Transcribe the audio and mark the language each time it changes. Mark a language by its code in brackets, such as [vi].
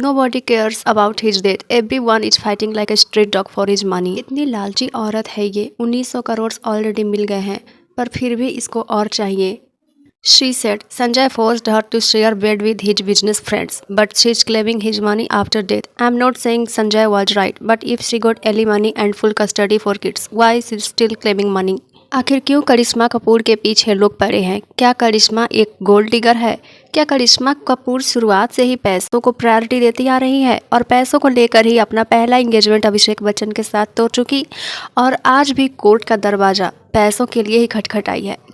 [en] Nobody cares about his death. Everyone is fighting like a street dog for his money. [hi] इतनी लालची औरत है ये. 1900 करोड़ ऑलरेडी मिल गए हैं पर फिर भी इसको और चाहिए. [en] She said Sanjay forced her to share bed with his business friends, but she's claiming his money after death. I'm not saying Sanjay was right, but if she got alimony and full custody for kids, why is she still claiming money? [hi] आखिर क्यों करिश्मा कपूर के पीछे लोग पड़े हैं? क्या करिश्मा एक gold digger है? क्या करिश्मा कपूर शुरुआत से ही पैसों को प्रायोरिटी देती आ रही है और पैसों को लेकर ही अपना पहला एंगेजमेंट अभिषेक बच्चन के साथ तोड़ चुकी और आज भी कोर्ट का दरवाज़ा पैसों के लिए ही खटखटाई है?